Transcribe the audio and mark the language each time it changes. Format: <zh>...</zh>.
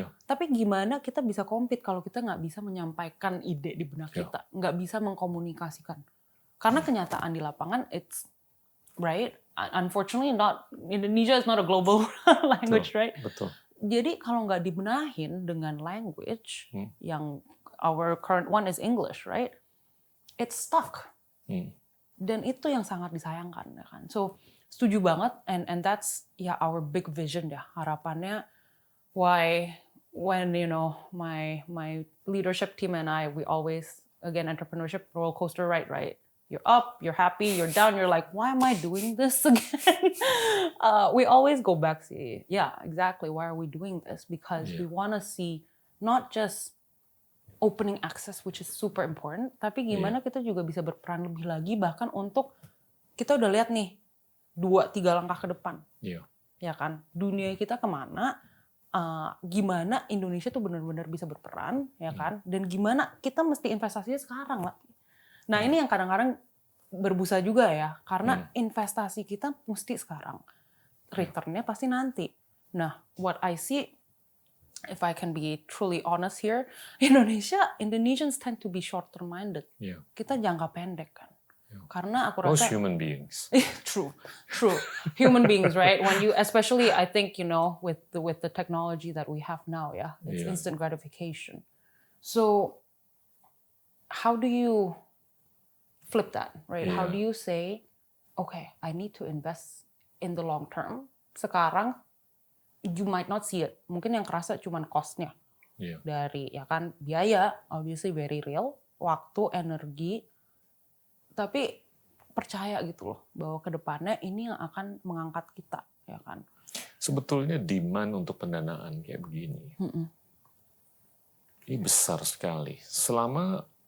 <id>Tapi gimana kita bisa compete kalau kita nggak bisa menyampaikan ide di benak kita, nggak bisa mengkomunikasikan. Karena kenyataan di lapangan,</id> <en>it's right. Unfortunately, Indonesia is not a global language, right?</en> <id>Betul. Jadi kalau nggak dibenahin dengan</id> <en>language yang our current one is English, right? It's stuck.</en> <id>Dan itu yang sangat disayangkan, ya kan?</id> <en>So</en> <id>setuju banget,</id> <en>and that's our big vision</en> <id>ya, harapannya.</id> <en>Why when my leadership team and we always, again, entrepreneurship roller coaster ride, right? You're up, you're happy, you're down, you're like, why am I doing this again? We always go back, see, exactly, why are we doing this? Because we want to see not just opening access, which is super important,</en> <id>tapi gimana kita juga bisa berperan lebih lagi, bahkan untuk, kita udah lihat nih, 2-3 langkah ke depan, ya kan? Dunia kita kemana? Gimana Indonesia tuh benar-benar bisa berperan, ya kan? Dan gimana kita mesti investasinya sekarang lah. Nah ini yang kadang-kadang berbusa juga ya, karena investasi kita mesti sekarang, returnnya pasti nanti.</id> <en>Nah, what I see, if I can be truly honest here, Indonesians tend to be short-term minded.</en> <id>Kita jangka pendek kan. Karena aku rasa</id> <en>most human beings. True. Human beings, right? When you, especially I think, with the technology that we have now, it's instant gratification. So how do you flip that, right? How do you say, okay, I need to invest in the long term.</en> <id>Sekarang</id> <en>you might not see it.</en> <id>Mungkin yang kerasa cuman cost-nya. Dari kan biaya,</id> <en>obviously very real,</en> <id>waktu, energi. Tapi percaya gitu loh bahwa ke depannya ini yang akan mengangkat kita, ya kan. Sebetulnya demand untuk pendanaan kayak begini ini besar sekali. Selama</id>